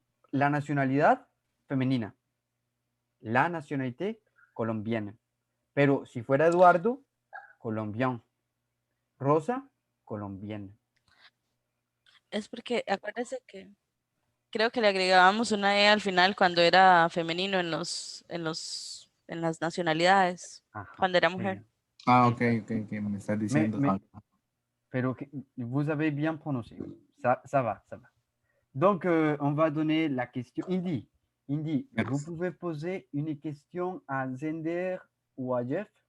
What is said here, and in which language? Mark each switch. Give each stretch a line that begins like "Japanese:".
Spanish: La nacionalidad femenina.
French: La nacionalité colombienne.
Spanish: Pero si fuera Eduardo, colombiano. Rosa, colombiana. Es porque acuérdese que creo que le agregábamos una E al final cuando era femenino en las nacionalidades, Ajá, cuando era
French: très
Spanish: mujer.
French: bien.
Spanish: Ah, ok, me estás diciendo.
French: Pero vous avez bien prononcé. Ça va. Donc, on va donner la question. Indy, vous pouvez poser une question à Zender ou à Jeff?